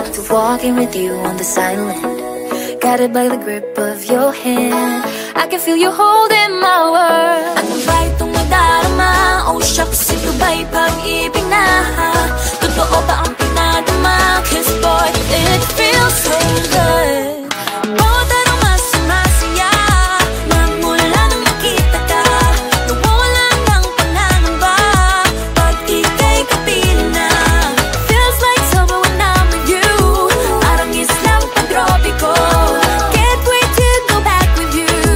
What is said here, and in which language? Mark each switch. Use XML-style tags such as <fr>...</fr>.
<en>walking with you on the silent, guided by the grip of your hand. I can feel you holding my world.</en> <tl>Ano ba itong nadarama?</tl> <en>Oh shucks,</en> <tl>ito ba'y pag-ibig na? Totoo ba ang pinadama?</tl> <en>'Cause boy, it feels so good.</en> <tl>Bawat araw mas sumasaya, magmula nang makita ka. Nawawala ng pangangamba pag ika'y kapiling na.</tl> <en>Feels like summer when I'm with you,</en> <tl>Parang islang pagtropiko.</tl> <en>can't wait to go back with you.</en>